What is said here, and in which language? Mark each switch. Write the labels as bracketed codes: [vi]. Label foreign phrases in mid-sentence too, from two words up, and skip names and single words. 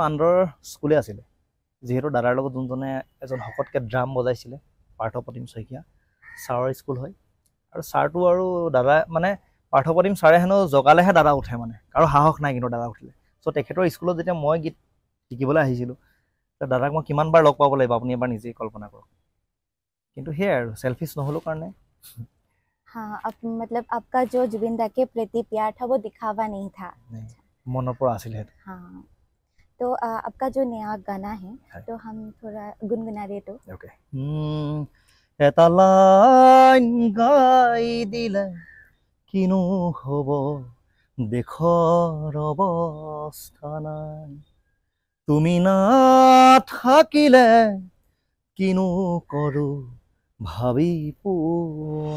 [as] আণ্ডাৰৰ স্কুলে আছিলে যিহেতু দাদাৰ লগত যোনজনে এজন শকতকৈ ড্ৰাম বজাইছিলে পাৰ্থপ্ৰতিম শইকীয়া ছাৰৰ স্কুল হয় আৰু ছাৰটো আৰু দাদা মানে পাৰ্থপ্ৰতিম ছাৰে হেনো জগালেহে দাদা উঠে মানে আৰু সাহস নাই কিন্তু দাদা উঠিলে চ' তেখেতৰ স্কুলত যেতিয়া মই গীত শিকিবলৈ আহিছিলোঁ দাদাক মই কিমানবাৰ লগ পাব লাগিব আপুনি এবাৰ নিজেই কল্পনা কৰক কিন্তু সেয়াই আৰু চেলফিছ নহ'লো কাৰণে [hi] हाँ मतलब आपका जो जुबिन दा के प्रति प्यार था वो दिखावा नहीं था। [as] মনৰ পৰা আছিল সেইটো [hi] हाँ तो आपका जो नया गाना है है। तो हम थोड़ा गुनगुना दे तो [as] ওকে এটা লাইন গাই দিলে কিনো হ'ব দেশৰ অৱস্থা নাই তুমি নাথাকিলে কিনো কৰোঁ ভাবি পোৱা